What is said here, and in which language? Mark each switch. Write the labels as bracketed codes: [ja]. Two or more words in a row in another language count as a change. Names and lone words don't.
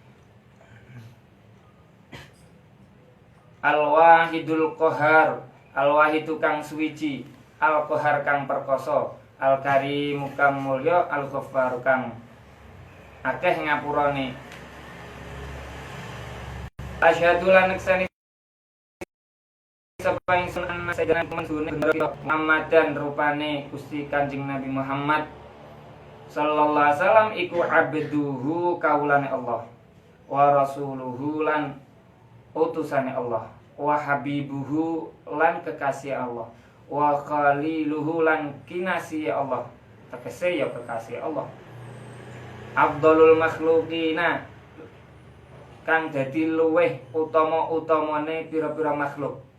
[ar] Al-wahidul qahar, [jv] al-wahidu kang suwiji, al-qahar kang perkasa, al-karimu kang mulya, al-ghaffaru kang akeh ngapurane. Asyhadu lan neksani sapa ingsun [ar] anna sayyidina Muhammadan [jv] rupane Gusti Kanjeng Nabi Muhammad [ar] sallallahu alaihi wasallam [jv] iku abduhu kaulane Allah [ar] wa rasuluhu [jv] lan utusane Allah [ar] wa habibuhu [jv] lan kekasih Allah [ar] wa khaliluhu [jv] lan kinasih Allah tegese ya kekasih Allah. [ar] Afdhalul makhluqina [jv] kang dadi luweh utama-utamane pira-pira makhluk.